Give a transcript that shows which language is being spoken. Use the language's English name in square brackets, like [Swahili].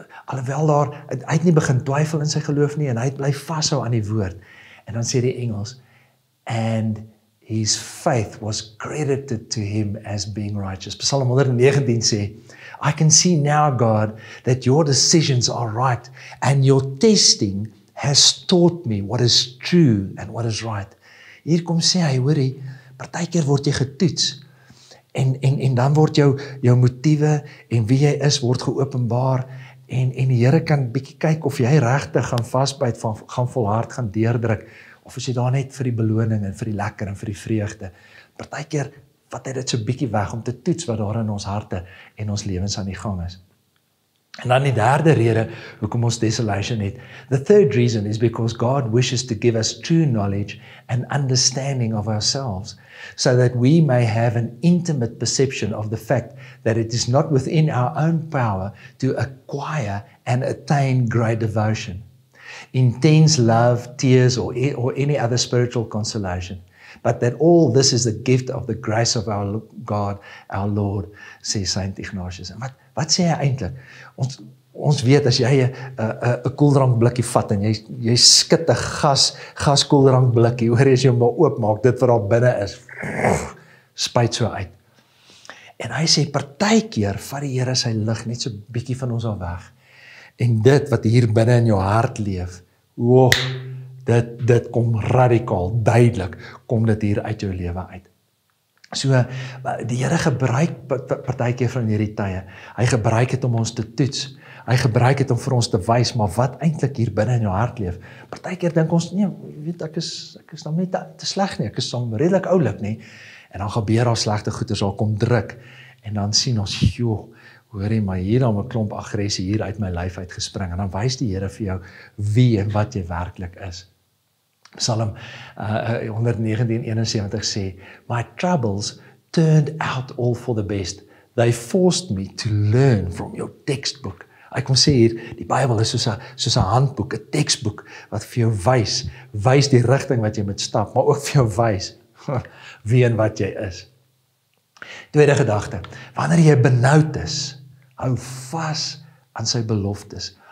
[Afrikaans] Alhoewel hy het nie begin twyfel in sy geloof nie, en hy het bly vashou aan die woord. En dan sê die Engels, [English] and his faith was credited to him as being righteous. Psalm 119 [Afrikaans] sê, [English] I can see now, God, that your decisions are right, and your testing has taught me what is true and what is right. [Afrikaans] Hier kom sê hy, hoorie, partykeer word jy getoets, en dan word jou motiewe en wie jy is word geopenbaar, en die Here kan bietjie kyk of jy regtig gaan vasbyt, gaan volhard, gaan deurdruk, of is jy daar net vir die beloning en vir die lekker en vir die vreugde. Partykeer vat hy dit so bietjie weg om te toets wat daar in ons harte en ons lewens aan die gang is. En dan die derde rede hoekom ons desolation het. [English] The third reason is because God wishes to give us true knowledge and understanding of ourselves, so that we may have an intimate perception of the fact that it is not within our own power to acquire and attain great devotion, intense love, tears, or any other spiritual consolation, but that all this is the gift of the grace of our God, our Lord, [Afrikaans] sê Saint Ignatius. En wat sê hy eintlik? Ons weet, as jy 'n koeldrankblikkie vat en jy skit 'n gas koeldrankblikkie, hoor jy as jy hom maar oopmaak, dit wat daar binne is, spuit so uit. En hy sê, partykeer vat die Here sy lig net so bietjie van ons af weg. En dit wat hier binne in jou hart leef, dit kom radikaal, duidelik, kom dit hier uit jou lewe uit. So, die Here gebruik partykeer van hierdie tye. Hy gebruik dit om ons te toets. Hy gebruik dit om vir ons te wys, maar wat eintlik hier binne in jou hart leef. Partykeer dink ons, nee, weet ek is nou net te sleg nie, ek is dan redelik oulik nie. En dan gebeur daar slegte goeders, daar kom druk. En dan sien ons, joh, hoorie, maar hier dan 'n klomp aggressie hier uit my lyf uitgespring. En dan wys die Here vir jou wie en wat jy werklik is. [English] Psalm 119:71 [Afrikaans] sê, [English] my troubles turned out all for the best. They forced me to learn from your textbook. [Afrikaans] Ek kom sê hier, die Bybel is soos 'n handboek, 'n teksboek, wat vir jou wys die rigting wat jy moet stap, maar ook vir jou wys wie en wat jy is. Tweede gedagte, wanneer jy benoud is, hou vas aan sy beloftes.